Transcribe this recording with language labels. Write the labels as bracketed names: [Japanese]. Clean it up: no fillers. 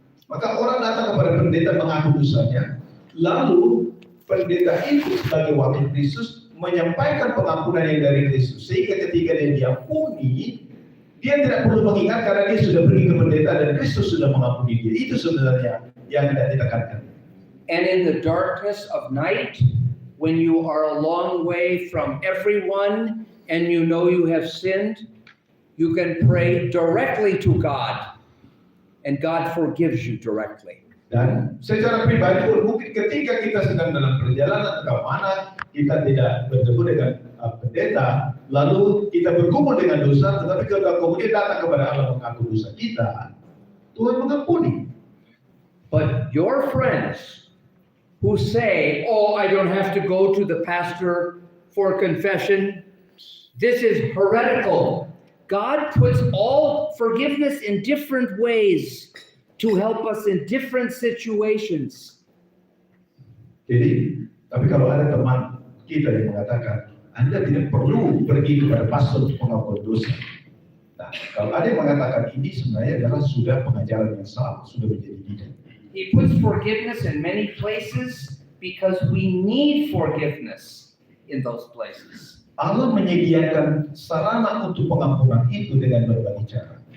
[Indonesian] Maka orang datang kepada pendeta mengaku dosanya, lalu pendeta itu sebagai wakil Kristus menyampaikan pengampunan yang dari Kristus, sehingga ketika dia diampuni, dia tidak perlu mengingat karena dia sudah pergi ke pendeta dan Kristus sudah mengampuni dia. Itu sebenarnya yang tidak ditekankan. [English] And in the darkness of night, when you are a long way from everyone and you know you have sinned, you can pray directly to God and God forgives you directly. [Indonesian] Dan secara pribadi pun mungkin ketika kita sedang dalam perjalanan ke mana kita tidak bertemu dengan pendeta, lalu kita bergumul dengan dosa, tetapi kemudian datang kepada Allah mengaku dosa kita, Tuhan mengampuni. [English] But your friends who say, "Oh, I don't have to go to the pastor for confession," this is heretical. God puts all forgiveness in different ways to help us in different situations. [Indonesian] Jadi, tapi kalau ada teman kita yang mengatakan, Anda tidak perlu pergi kepada pastor untuk mengakukan dosa. Nah, kalau ada yang mengatakan ini sebenarnya adalah sudah pengajaran yang salah, sudah menjadi tidak. [English] He puts forgiveness in many places because we need forgiveness in those places. [Indonesian] Allah menyediakan sarana untuk pengampunan itu dengan berbagai cara.